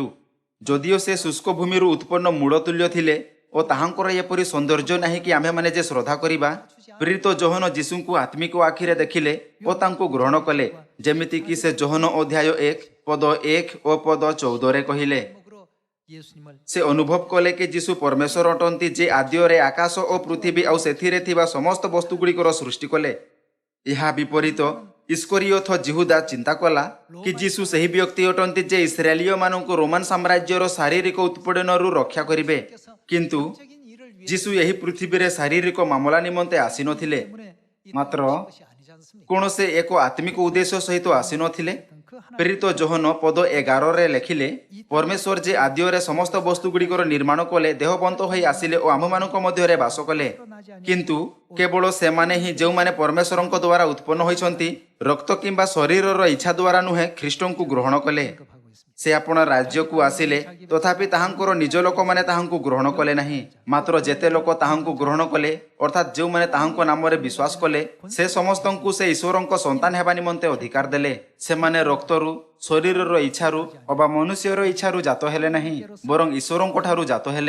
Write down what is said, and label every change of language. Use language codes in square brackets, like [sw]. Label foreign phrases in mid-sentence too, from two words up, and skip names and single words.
[or] ଯଦିଓ ସେ ଶୁଷ୍କ ଭୂମିରୁ ଉତ୍ପନ୍ନ ମୂଳ ତୁଲ୍ୟ ଥିଲେ ଓ ତାହାଙ୍କର ଏପରି ସୌନ୍ଦର୍ଯ୍ୟ ନାହିଁ କି ଆମ୍ଭେମାନେ ଯେ ଶ୍ରଦ୍ଧା କରିବା। ପ୍ରେରିତ ଯୋହନ ଯୀଶୁଙ୍କୁ ଆତ୍ମିକ ଆଖିରେ ଦେଖିଲେ ଓ ତାଙ୍କୁ ଗ୍ରହଣ କଲେ, ଯେମିତିକି ସେ ଯୋହନ ଅଧ୍ୟାୟ 1 ପଦ 1 ଓ ପଦ 14ରେ କହିଲେ। [ko] 목으로 예수님을 [or] ସେ ଅନୁଭବ କଲେ କି ଯୀଶୁ ପରମେଶ୍ୱର ଅଟନ୍ତି, ଯେ ଆଦ୍ୟରେ ଆକାଶ ଓ ପୃଥିବୀ ଆଉ ସେଥିରେ ଥିବା ସମସ୍ତ ବସ୍ତୁଗୁଡ଼ିକର ସୃଷ୍ଟି କଲେ। ଏହା ବିପରୀତ ଇସ୍କରିୟୋଥ ଜିହୁଦା ଚିନ୍ତା କଲା କି ଯୀଶୁ ସେହି ବ୍ୟକ୍ତି ଅଟନ୍ତି ଯେ ଇସ୍ରାଏଲୀୟମାନଙ୍କୁ ରୋମାନ ସାମ୍ରାଜ୍ୟର ଶାରୀରିକ ଉତ୍ପୀଡ଼ନରୁ ରକ୍ଷା କରିବେ। କିନ୍ତୁ [ko] 적인 일을 위해 [or] ଯୀଶୁ ଏହି ପୃଥିବୀରେ ଶାରୀରିକ ମାମଲା ନିମନ୍ତେ ଆସିନଥିଲେ, [ko] 때문에 이 [or] ମାତ୍ର [ko] 땅에 오신 것이 아니지 않습니까? [or] କ'ଣ ସେ ଏକ ଆତ୍ମିକ ଉଦ୍ଦେଶ୍ୟ ସହିତ ଆସିନଥିଲେ? ପ୍ରେରିତ ଯୋହନ ପଦ 11ରେ ଲେଖିଲେ, ପରମେଶ୍ୱର ଯେ ଆଦ୍ୟରେ ସମସ୍ତ ବସ୍ତୁଗୁଡ଼ିକର ନିର୍ମାଣ କଲେ, ଦେହବନ୍ତ ହୋଇ ଆସିଲେ ଓ ଆମମାନଙ୍କ ମଧ୍ୟରେ ବାସ କଲେ। କିନ୍ତୁ କେବଳ ସେମାନେ ହିଁ ଯେଉଁମାନେ ପରମେଶ୍ୱରଙ୍କ ଦ୍ୱାରା ଉତ୍ପନ୍ନ ହୋଇଛନ୍ତି, ରକ୍ତ କିମ୍ବା ଶରୀରର ଇଚ୍ଛା ଦ୍ୱାରା ନୁହେଁ, ଖ୍ରୀଷ୍ଟଙ୍କୁ ଗ୍ରହଣ କଲେ। [ko] 언급하고 있습니다. [or] ସେ ଆପଣ ରାଜ୍ୟକୁ ଆସିଲେ, ତଥାପି ତାହାଙ୍କର ନିଜ ଲୋକମାନେ ତାହାଙ୍କୁ ଗ୍ରହଣ କଲେ ନାହିଁ। ମାତ୍ର ଯେତେ ଲୋକ ତାହାଙ୍କୁ ଗ୍ରହଣ କଲେ, ଅର୍ଥାତ୍ ଯେଉଁମାନେ ତାହାଙ୍କ ନାମରେ ବିଶ୍ୱାସ କଲେ, ସେ ସମସ୍ତଙ୍କୁ ସେ ଈଶ୍ୱରଙ୍କ ସନ୍ତାନ ହେବା ନିମନ୍ତେ ଅଧିକାର ଦେଲେ। ସେମାନେ ରକ୍ତରୁ, ଶରୀରର ଇଚ୍ଛାରୁ ଅବା ମନୁଷ୍ୟର ଇଚ୍ଛାରୁ ଜାତ ହେଲେ ନାହିଁ, ବରଂ ଈଶ୍ୱରଙ୍କ ଠାରୁ ଜାତ ହେଲେ।